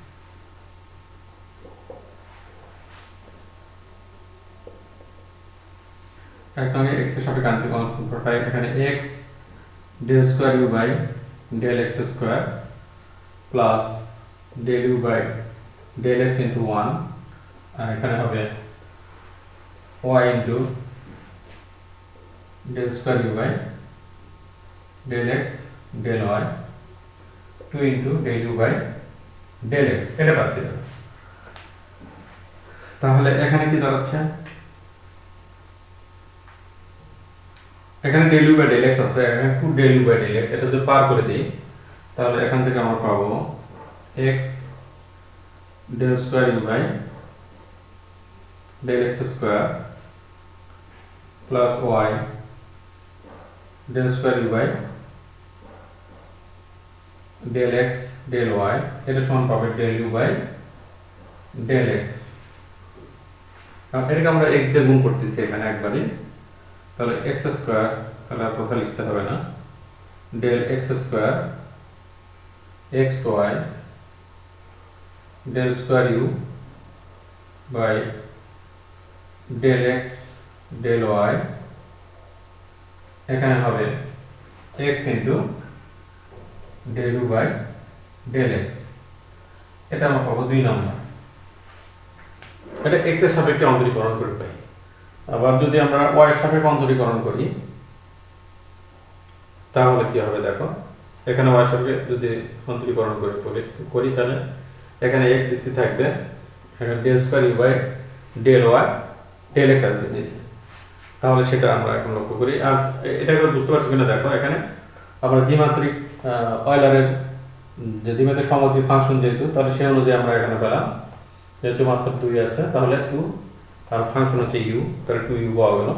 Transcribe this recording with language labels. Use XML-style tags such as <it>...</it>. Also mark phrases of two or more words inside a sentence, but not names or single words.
<bn>x এর সাপেক্ষে আংশিক অন্তরীকরণ করে পাই, এখানে</bn> <en>x del square u by del x square plus del u by del x into 1,</en> <bn>আর এখানে হবে</bn> <en>y into del square u by del x del y 2 into del u by del x,</en> <bn>এটা পাচ্ছি। তাহলে এখানে কি দাঁড়াচ্ছে, এখানে</bn> <en>del u by del x</en> <bn>আছে, এখানে 2</bn> <en>del u by del x,</en> <bn>এটা যদি পার করে দিই তাহলে এখান থেকে আমরা পাবো</bn> <en>x del square u by del x square plus y del square u by del x del y,</en> <bn>এটা সমান পাবে</bn> <en>del u by del x।</en> <bn>এটাকে আমরা x দিয়ে গুণ করতেছি এখানে একবারই, তাহলে</bn> <en>x square,</en> <bn>তাহলে আর কথা লিখতে হবে না,</bn> <en>del x square xy del square u by del x del y,</en> <bn>এখানে হবে</bn> <en>x into del u by del x,</en> <bn>এটা আমরা পাবো 2 নম্বর। এটা x এর সাপেক্ষে অন্তরীকরণ করে পাই। আবার যদি আমরা y এর সাপেক্ষে অন্তরীকরণ করি তাহলে কি হবে দেখো, এখানে y এর সাপেক্ষে যদি অন্তরীকরণ করি তাহলে এখানে x স্থির থাকবে, এখানে</bn> <en>del square u by del y del x</en> <bn>আসবে নিচে, তাহলে সেটা আমরা এখন লক্ষ্য করি। আর এটা করে বুঝতে পারছো কিনা দেখো, এখানে আমরা দ্বিমাত্রিক অয়লারের যে দ্বিমাত্রিক সমমাত্রিক ফাংশন যেহেতু, তাহলে সেই অনুযায়ী আমরা এখানে পেলাম যেহেতু মাত্র 2 আছে, তাহলে 2 আর ফাংশন হচ্ছে u, তাহলে 2u পাওয়া গেল।</bn>